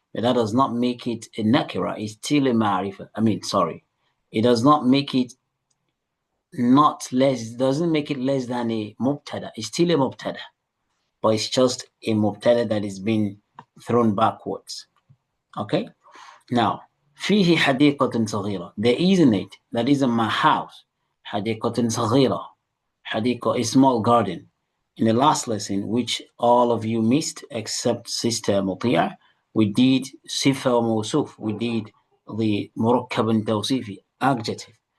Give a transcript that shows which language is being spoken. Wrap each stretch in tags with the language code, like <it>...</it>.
<en>But that does not make it a nakira, it's still a ma'rifa. It does not make it doesn't make it less than a mubtada. It's still a mubtada, but it's just a mubtada that is being thrown backwards. Okay?</en> <ar>Now, فيه حديقة صغيرة.</ar> <en>There is in it, that is in my house.</en> <ar>حديقة صغيرة.</ar> <en>حديقة, a small garden. In the last lesson, which all of you missed except Sister Mutia, we did Sifa Mawsuf. We did the Murakkab Tawsifi, adjective.</en>